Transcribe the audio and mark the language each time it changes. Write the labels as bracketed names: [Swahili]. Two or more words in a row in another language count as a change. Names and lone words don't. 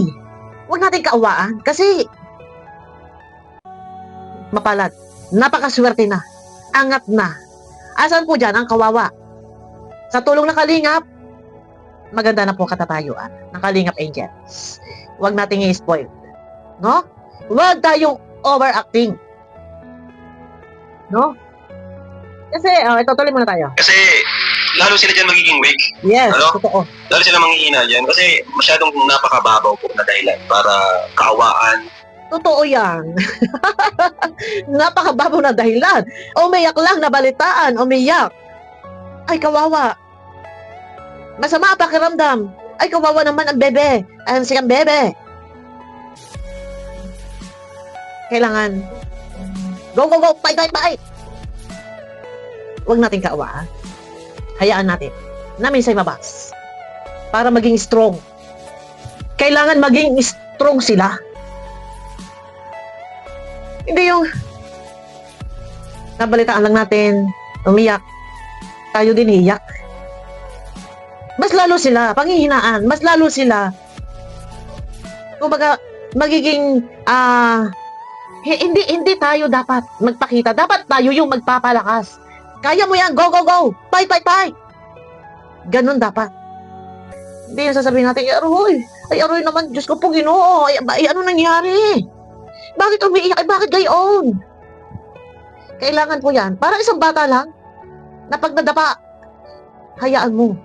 [Filipino] Huwag natin kaawaan. Kasi mapalad. Napakaswerte na. Angat na. Asan po dyan ang kawawa? Sa tulong ng Kalingap, maganda na po katatayuan ng Kalingap Angels. Huwag nating i-spoil. No? Huwag tayong overacting. No? Kasi, ito tuloy muna tayo. Kasi lalo sila dyan magiging weak. Yes, Ano? totoo. Lalo sila manghihina dyan kasi masyadong napakababaw po na dahilan para kaawaan. Totoo yan. Napakababaw na dahilan. Umiyak lang, nabalitaan, umiyak. Ay, kawawa. Masama ang pakiramdam. Ay, kawawa naman ang bebe. Ang sikang bebe. Kailangan, go! Fight! Huwag natin kaawaan. Hayaan natin na minsan mabas. Para maging strong. Kailangan maging strong sila. Hindi yung nabalitaan lang natin, umiyak. Tayo din iyak. Mas lalo sila, panghihinaan, mas lalo sila. Kumbaga, magiging, hindi tayo dapat magpakita. Dapat tayo yung magpapalakas. Kaya mo yan, [English] go! Fight! [Filipino] Ganun dapat. Hindi yung sasabihin natin, aroy naman, Diyos ko po, Ginoo. Ay, ano nangyari? Bakit umiiyak? Ay, bakit gayon? Kailangan po yan. Para isang bata lang, na pag nadapa, hayaan mo.